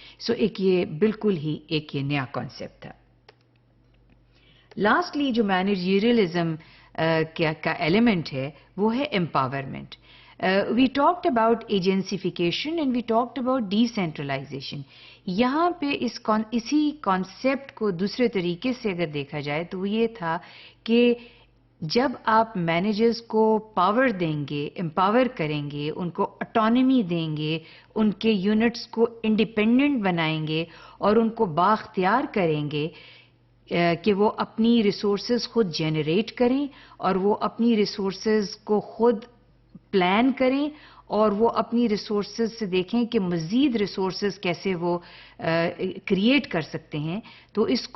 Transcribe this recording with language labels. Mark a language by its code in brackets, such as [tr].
[ur] سو ایک یہ بالکل ہی ایک یہ نیا کانسیپٹ تھا. لاسٹلی جو مینیجریلزم کا ایلیمنٹ ہے وہ ہے empowerment. [en] We talked about agencyfication and we talked about decentralization. [ur] یہاں پہ اسی کانسیپٹ کو دوسرے طریقے سے اگر دیکھا جائے تو وہ یہ تھا کہ جب آپ مینیجرز کو پاور دیں گے، امپاور کریں گے، ان کو اٹانومی دیں گے، ان کے یونٹس کو انڈیپینڈنٹ بنائیں گے اور ان کو بااختیار کریں گے کہ وہ اپنی ریسورسز خود جنریٹ کریں اور وہ اپنی ریسورسز کو خود پلان کریں اور وہ اپنی ریسورسز سے دیکھیں کہ مزید ریسورسز کیسے وہ کریٹ کر سکتے ہیں، تو